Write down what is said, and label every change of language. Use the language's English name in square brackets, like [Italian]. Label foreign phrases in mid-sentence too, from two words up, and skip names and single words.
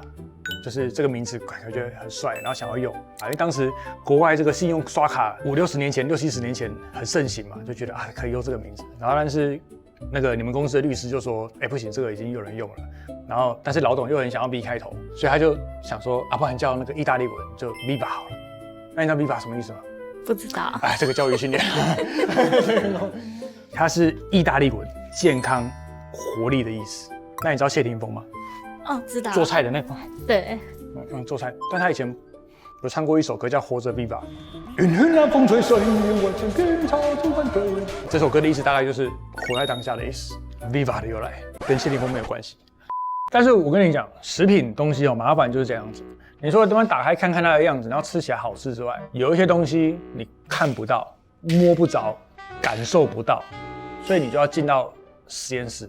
[Chinese] 就是這個名字感覺很帥，然後想要用啊，因為當時國外這個信用刷卡50-60年前、60-70年前很盛行嘛，就覺得可以用這個名字。然後但是那個你們公司的律師就說，不行，這個已經有人用了。然後但是老董又很想要 V 開頭，所以他就想說，不然叫那個意大利文就 Viva 好了。那你知道 Viva 什麼意思嗎？不知道。這個教育訓練，它是意大利文健康活力的意思。那你知道謝霆鋒嗎？哦，知道。做菜的那個。對。做菜，但他以前有唱過一首歌叫《活着 Viva》，風吹水完全跟潮出版歌。這首歌的意思大概就是活在當下的意思。Viva 的由來跟謝霆鋒沒有關係。但是我跟你講，食品東西麻煩就是這樣子。你說等會打開看看它的樣子，然後吃起來好吃之外，有一些東西你看不到、摸不着、感受不到，所以你就要進到實驗室。